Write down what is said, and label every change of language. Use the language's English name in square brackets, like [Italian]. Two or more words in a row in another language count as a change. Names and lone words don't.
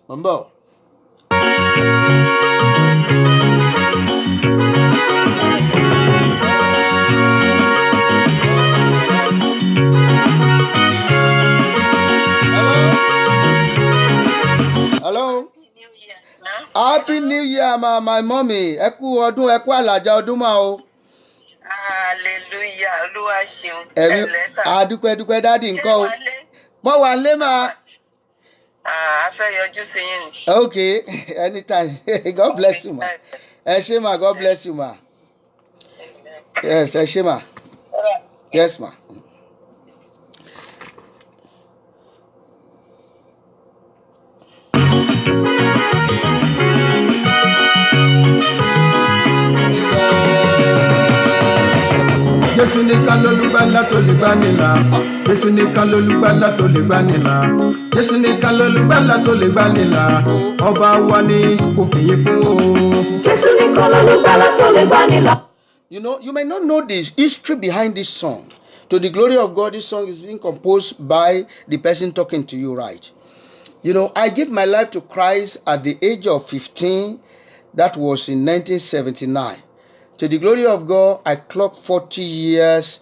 [English] Remember. Hello. Happy New Year, my mommy. [Yoruba] Ẹ kú ọdún, ẹ kú àlàjá ọdún mà o. Hallelujah, Olúwa ṣeun. Adúpẹ́ dádì ńkọ́ o. Mo wà lé mà. A fẹ́ yọjú sí yín ni. [English] Okay, anytime. God bless you ma. [Yoruba] Ẹ ṣé [English] ma, God bless you ma. Yes, [Yoruba] ẹ ṣé ma. [English] Yes ma. [Yoruba] Jésù nìkan lolùgbàlà tó lè gbà ní là. Jésù nìkan lolùgbàlà tó lè gbà ní là. Jésù nìkan lolùgbàlà tó lè gbà ní là. Ọba wa ni kò fìyè fún o. Jésù nìkan lolùgbàlà tó lè gbà ní là. [English] You know, you may not know the history behind this song. To the glory of God, this song is being composed by the person talking to you, right? You know, I gave my life to Christ at the age of 15. That was in 1979. To the glory of God, I clocked 40 years.